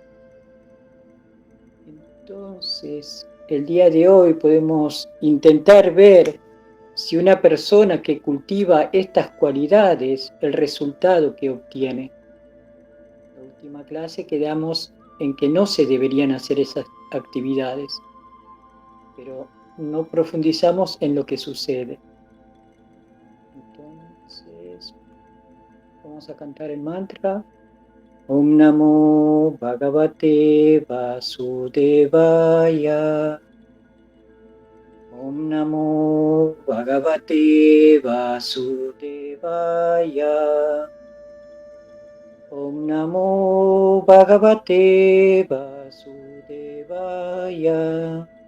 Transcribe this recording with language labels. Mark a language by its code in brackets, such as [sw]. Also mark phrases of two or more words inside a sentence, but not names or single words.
[es] Entonces, el día de hoy podemos intentar ver si una persona que cultiva estas cualidades, el resultado que obtiene. En la última clase quedamos en que no se deberían hacer esas actividades, pero no profundizamos en lo que sucede. Entonces, vamos a cantar el mantra. [sa] ॐ नमो भगवते वासुदेवाय. ॐ नमो भगवते वासुदेवाय. ॐ नमो भगवते वासुदेवाय.